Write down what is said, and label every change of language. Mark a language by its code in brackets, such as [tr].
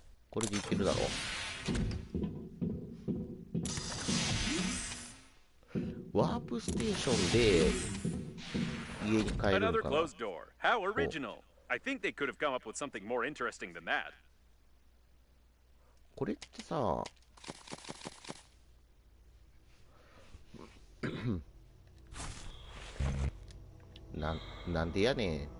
[ja] これでいけるだろう。ワープステーションで家に帰るの [en] Another [ja] かな。 [en] closed door. How original. I think they could have come up with something more interesting than that. [ja] これってさなんでやねん。